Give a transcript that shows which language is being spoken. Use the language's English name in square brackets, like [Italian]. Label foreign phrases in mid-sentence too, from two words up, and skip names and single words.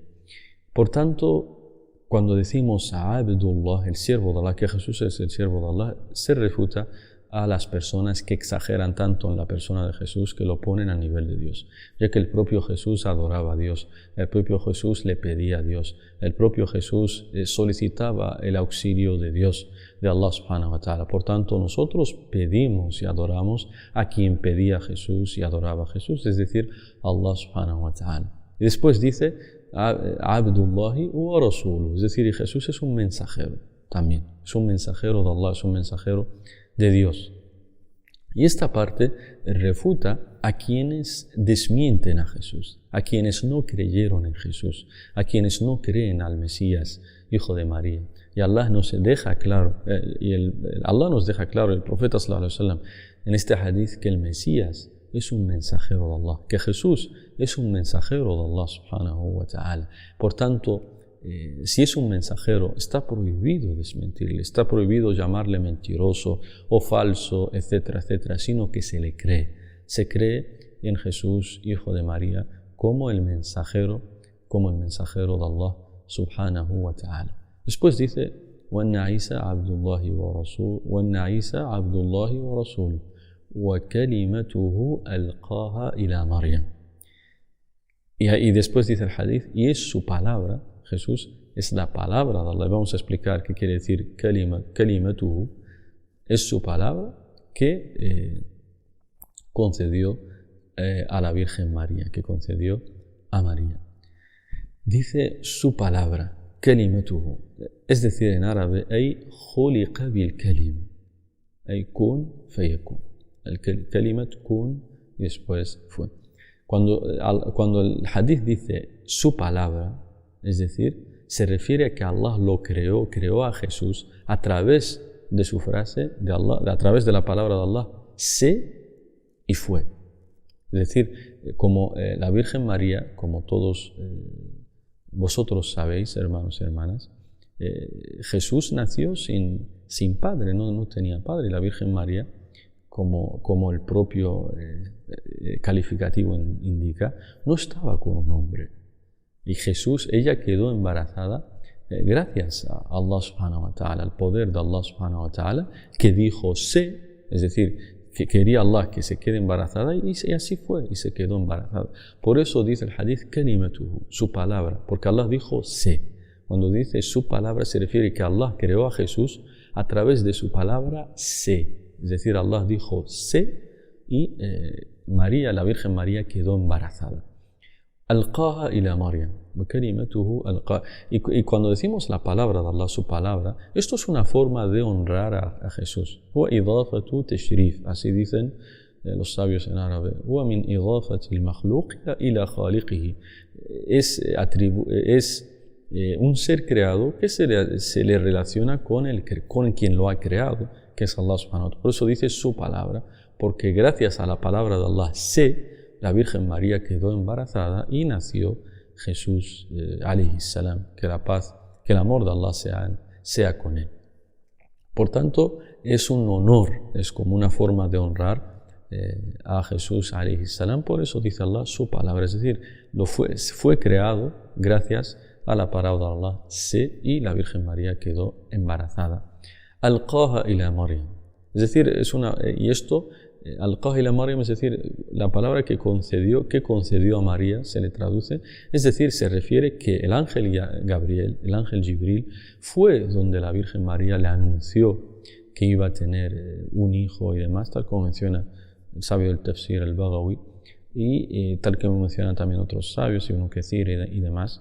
[Spanish] Por tanto, cuando decimos a Abdullah, el siervo de Allah, que Jesús es el siervo de Allah, se refuta a las personas que exageran tanto en la persona de Jesús, que lo ponen a nivel de Dios, ya que el propio Jesús adoraba a Dios, el propio Jesús le pedía a Dios, el propio Jesús solicitaba el auxilio de Dios, de [Arabic] الله سبحانه وتعالى. [Spanish] Por tanto, nosotros pedimos y adoramos a quien pedía a Jesús y adoraba a Jesús, es decir, [Arabic] الله سبحانه وتعالى. [Spanish] Y después dice [Arabic] عبد الله ورسوله, [Spanish] es decir, Jesús es un mensajero. también. Es un mensajero de Allah, es un mensajero de Dios. Y esta parte refuta a quienes desmienten a Jesús, a quienes no creyeron en Jesús, a quienes no creen al Mesías, hijo de María. Y Allah nos deja claro, Allah nos deja claro, el profeta [Arabic] صلى الله عليه وسلم, [Spanish] en este hadith, que el Mesías es un mensajero de Allah, que Jesús es un mensajero de [Arabic] الله سبحانه وتعالى. [Spanish] Por tanto, si es un mensajero, está prohibido desmentirle, está prohibido llamarle mentiroso o falso, etcétera, etcétera, sino que se le cree. Se cree en Jesús, hijo de María, como el mensajero de [Arabic] الله سبحانه وتعالى. [Spanish] Después dice: [Arabic] وَأَنَّ عِيسَى عَبْدُ اللَّهِ وَرَسُولُهُ وَكَلِمَتُهُ أَلْقَاهَا إِلَى مَرْيَمَ. [Spanish] Y después dice el hadith, y es su palabra. Jesús es la palabra de Allah. Vamos a explicar qué quiere decir kalimatuhu. Es su palabra que concedió a la Virgen María, que concedió a María. Dice su palabra, kalimatuhu, es decir, en árabe, [Arabic] أي خلق بالكلمة، أي كن فيكون. [Spanish] El [Arabic] كلمة كن [Spanish] y después fue. Cuando el hadith dice su palabra, es decir, se refiere a que Allah lo creó a Jesús a través de su frase, a través de la palabra de Allah, sé y fue. Es decir, como la Virgen María, como todos vosotros sabéis, hermanos y hermanas, Jesús nació sin padre, no tenía padre. La Virgen María, como el propio calificativo indica, no estaba con un hombre. Y ella quedó embarazada gracias a [Arabic] الله سبحانه وتعالى, [Spanish] al poder de [Arabic] الله سبحانه وتعالى, [Spanish] que dijo sé, es decir, que quería Allah que se quede embarazada, y así fue, y se quedó embarazada. Por eso dice el hadith, kalimatuhu, su palabra, porque Allah dijo sé. Cuando dice su palabra se refiere que Allah creó a Jesús a través de su palabra sé. Es decir, Allah dijo sé y María, la Virgen María, quedó embarazada. [Arabic] ألقاها إلى مريم، كلمته ألقاها. [Spanish] Y cuando decimos la palabra de Allah, su palabra, esto es una forma de honrar a Jesús. [Arabic] هو إضافة تشريف, [Spanish] así dicen los sabios en árabe. [Arabic] هو من إضافة المخلوق إلى خالقه. [Spanish] Es un ser creado que se le relaciona con quien lo ha creado, que es [Arabic] الله سبحانه وتعالى. [Spanish] Por eso dice su palabra, porque gracias a la palabra de Allah la Virgen María quedó embarazada y nació Jesús [Arabic] عليه السلام, [Spanish] que la paz, que el amor de Allah sea con él. Por tanto, es un honor, es como una forma de honrar a Jesús [Arabic] عليه السلام. [Spanish] Por eso dice Allah su palabra, es decir, fue creado gracias a la palabra de Allah y la Virgen María quedó embarazada. [Arabic] ألقاها إلى مريم, [Spanish] es decir, [Arabic] ألقاها إلى مريم, [Spanish] es decir, la palabra que concedió a María, se le traduce, es decir, se refiere que el ángel Gabriel, el ángel Jibril, fue donde la Virgen María le anunció que iba a tener un hijo y demás, tal como menciona el sabio del Tafsir, el Baghawi, y tal como mencionan también otros sabios, Ibn Kathir y demás.